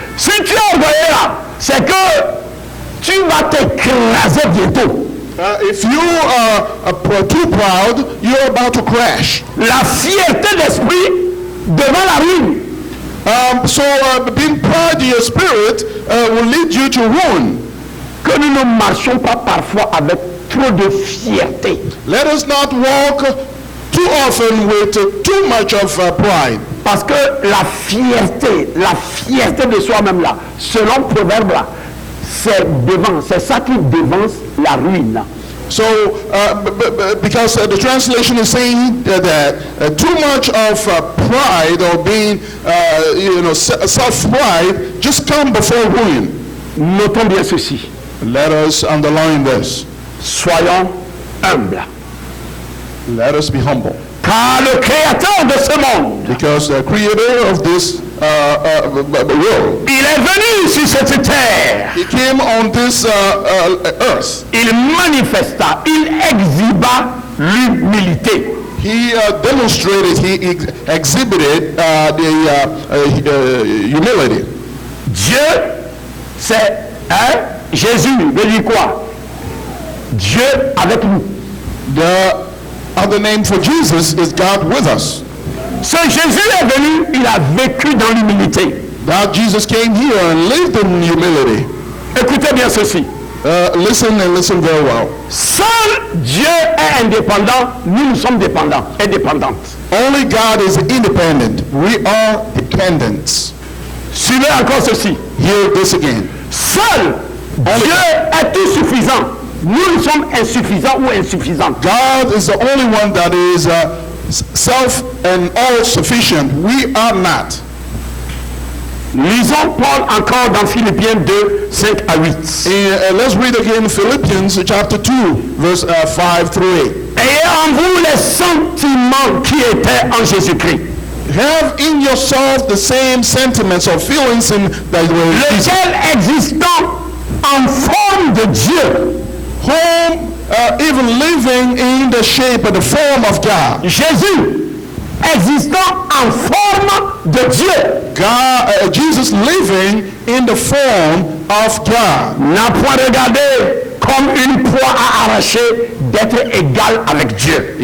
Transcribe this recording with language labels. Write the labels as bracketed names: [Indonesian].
[French] Si tu es orgueilleux là, c'est que tu vas t'écraser bientôt. [English] If you are too proud, you're about to crash. [French] La fierté d'esprit devant la ruine. [English] So being proud in your spirit will lead you to ruin. [French] Que nous ne marchions pas parfois avec trop de fierté. [English] Let us not walk too often with too much of pride. [French] Parce que la fierté de soi-même là, selon Proverbe là, c'est ça qui devance la ruine. [English] So, because the translation is saying that too much of pride or being, self-pride just come before ruin. [French] Notons bien ceci. [English] Let us underline this. [French] Soyons humbles. [English] Let us be humble. [French] Car le créateur de ce monde, [English] Because the creator of this world, [French] il est venu sur cette terre. [English] he came on this earth. [French] Il manifesta, il exhiba l'humilité. [English] He demonstrated, he exhibited the humility. [French] Dieu, c'est Jésus veut dire quoi? Dieu avec nous. [English] The other name for Jesus is God with us. [French] Ce Jésus est venu, il a vécu dans l'humilité. [English] That Jesus came here and lived in humility. [French] Écoutez bien ceci. [English] Listen and listen very well. [French] Seul Dieu est indépendant, nous sommes dépendants, indépendantes. [English] Only God is independent. We are dependents. [French] Suivez encore ceci. [English] Hear this again. [French] Seul Dieu est tout suffisant. Nous sommes insuffisants ou insuffisantes. [English] God is the only one that is self and all sufficient. We are not. [French] Lisons Paul encore dans Philippiens 2, 5 à 8. [English] Let's read again Philippians chapter 2, verse 5 through 8. [French] Ayez en vous les sentiments qui étaient en Jésus-Christ. [English] Have in yourself the same sentiments or feelings that were in Jesus, [French] Lequel existant en forme de Dieu. [English] whom even living in the shape and the form of God. [French] Jésus existant en forme de Dieu. [English] God, Jesus living in the form of God. [French] N'a point regardé comme une proie à arracher d'être égal avec Dieu.